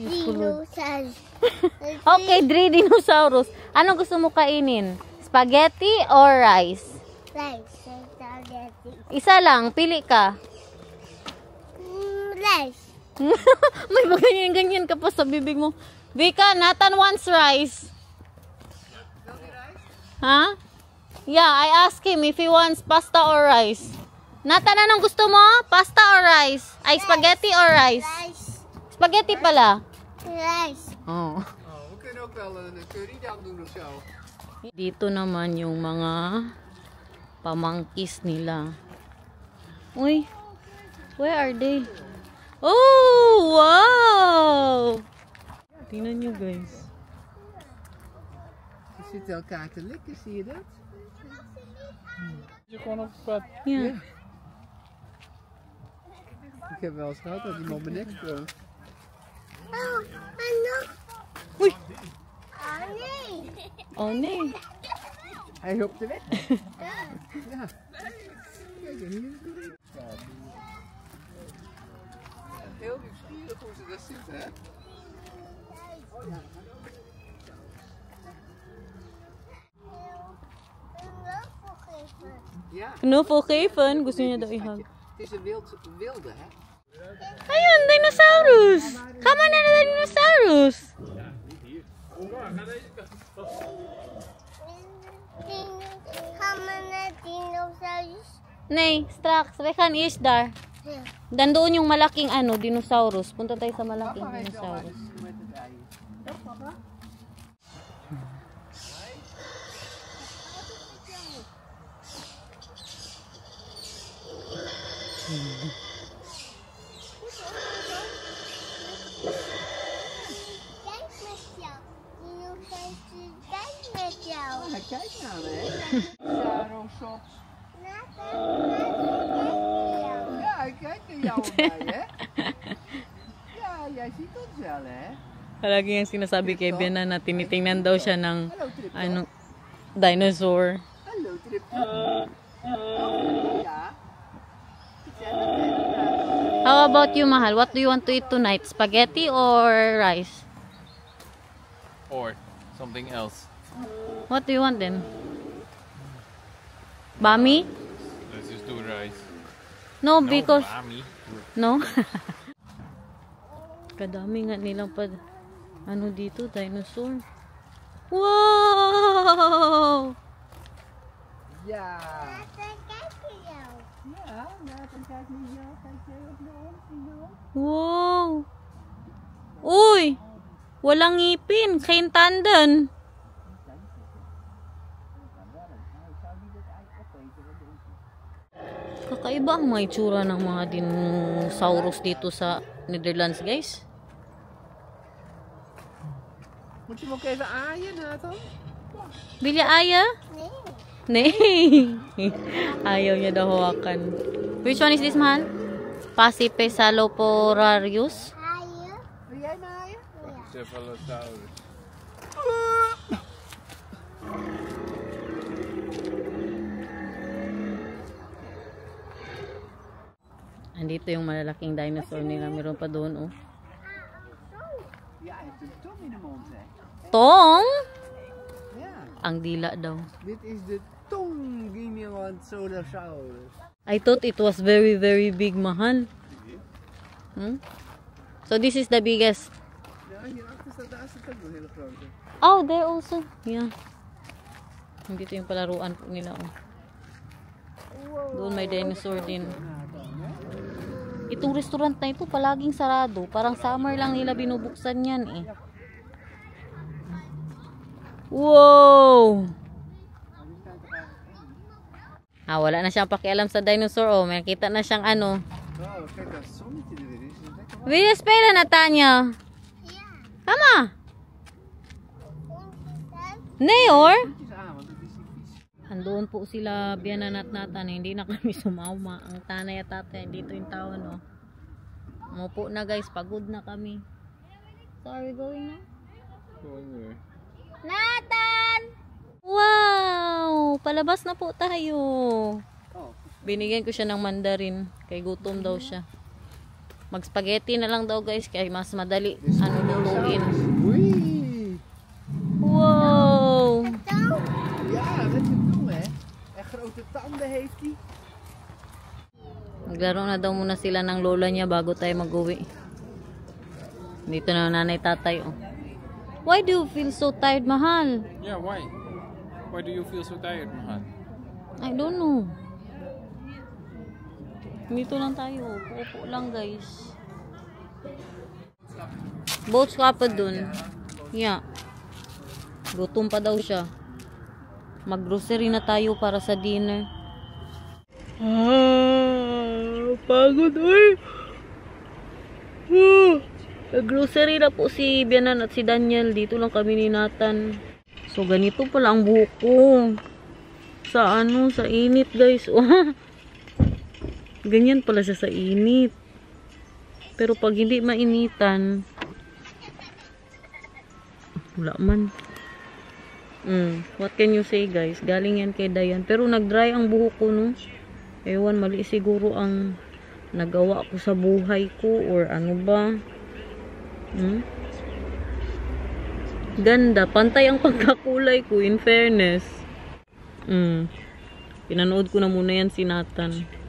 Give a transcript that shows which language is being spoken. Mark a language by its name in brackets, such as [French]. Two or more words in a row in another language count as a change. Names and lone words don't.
[Filipino] Dinosaurus. okay, 3 dinosaurus. Ano gusto mo kainin? [English] Spaghetti or rice? Rice. Spaghetti. [Filipino] Isa lang, pili ka. [English] Rice. [Filipino] May ganyan-ganyan ka pa sa bibig mo. [English] Vika, Nathan wants rice. Huh? Yeah, I asked him if he wants pasta or rice. Nathan, [Filipino] anong gusto mo? [English] Pasta or rice? Ay, spaghetti or rice? Rice. [Filipino] Spaghetti pala. [English] Rice. Oh. [Dutch] We kunnen ook wel een currydag doen of zo. [Filipino] Dito naman yung mga pamangkis nila. Uy, [English] where are they? Oh, wow! [Filipino] Tingnan nyo guys. [Dutch] Ze zitten elkaar te likken, zie je dat? Je gewoon op het pad. [English] Yeah. [Dutch] Ik heb wel eens gehad dat iemand mijn nek sprong. [Filipino] Oh, ano? Uy! [Dutch] Oh, nee. Oh nee. Hij hopte weg. Ja. Kijk, en hier is de heel nieuwsgierig hoe ze daar zitten, hè? Ja, Knuffel geven. [Filipino] Gusto niya daw ihag. [Dutch] het is een wilde, hè? [Filipino] Ayun, dinosaurus! [English] Come on [Filipino] na dinosaurus! [Dutch] Gaan naar dinosaurus? Nee, straks. We gaan eerst daar. Ja. [Filipino] Dan doon yung malaking dinosaurus. Punta tayo sa malaking dinosaurus. [Dutch] Met het ei. Ja, papa? Kijk met jou. Dinosaurus, kijk met jou. Ja, kijk nou, hè? Jaro Sops. Ja, hij kijkt naar jou erbij, hè? Ja, jij ziet ons wel, hè? [Filipino] Palagi yung sinasabi kay Bena na tinitingnan daw siya ng [Dutch] Hallo, Trip. [Filipino] dinosaur. [Dutch] Hallo, Trip. Ja. Gezellig, hè? [English] How about you, Mahal? What do you want to eat tonight? Spaghetti or rice? Or something else. What do you want then? Bami? Let's just do rice. No, No, because... Mami. No? [Filipino] Kadami nga nilang dito, dinosaur. Wow! [Dutch] Ja. Kijk naar jou. Ja, Nathan kijkt naar jou. Kijk jij ook naar ons, Nino? [Filipino] Wow! Uy! Walang ngipin. [Dutch] Geen tanden. [Filipino] Kakaiba ang mga itsura ng mga dinosaurus dito sa Netherlands, guys. [Dutch] Moet je hem ook even aaien, Nathan? Wil je aya? Nee. Nee. [Filipino] Ayaw niya daw hawakan. [English] Which one is this, Mahal? Pachycephaloporarius? [Dutch] Haaien? Wil jij me aaien? Cephalosaurus. [Filipino] Andito yung malalaking dinosaur nila. Meron pa doon, oh. [Dutch] Ja, hij heeft een tong in de mond, hè? Tong? Ja. [Filipino] Ang dila daw. [Dutch] Dit is de Tonginelantodontosaurus. [English] I thought it was very, very big, Mahal. Hmm? So this is the biggest. [Dutch] Ja, hierachter staat, daar staat ook een hele grote. [English] Oh, there also. Yeah. [Filipino] Dito yung palaruan po nila, oh. Doon may dinosaur din. Itong restaurant na ito palaging sarado. Parang summer lang nila binubuksan yan, eh. Wow! Wala na siyang pakialam sa dinosaur. Oh, may nakita na siyang ano. [Dutch] Oh, kijk, dat zonnetje er is. Lekker. Wil je spelen, Natanya? Mama? Nee hoor. Is aan, want het is niet vies. [Filipino] Andoon po sila, Bianan at Nathan. Hindi na kami sumama. Ang tanay at tatay, dito yung tao, no? Umupo na guys, pagod na kami. [English] So are we going now? Going where? Nathan! Wow! [Filipino] Palabas na po tayo. Oh, Binigyan ko siya ng mandarin. Kay gutom daw siya. Mag-spaghetti na lang daw guys. Kaya mas madali. Ano lutuin. [Dutch] oei. Wow! Ja, met je tong, hè. En grote tanden heeft hij. [Filipino] Maglaro na daw muna sila ng lola niya bago tayo mag-uwi. Dito na nanay tatay. Oh. [English] Why do you feel so tired, mahal? Yeah, why? Why do you feel so tired, Mahal? I don't know. [Filipino] Dito lang tayo. Upo lang guys. Boats ka pa dun. Yeah. Gutom pa daw siya. Mag-grocery na tayo para sa dinner. Pagod oy. Grocery na po si Bianan at si Daniel. Dito lang kami ni Nathan. So ganito pala ang buhok ko. Sa ano, sa init guys. Ganyan pala siya sa init. Pero pag hindi mainitan, wala man. [English] What can you say guys? [Filipino] Galing yan kay Dayan. Pero nag-dry ang buhok ko no. Ewan, mali siguro ang nagawa ko sa buhay ko or ano ba. Ganda. Pantay ang pagkakulay ko [English] in fairness. [Filipino] Pinanood ko na muna yan si Nathan.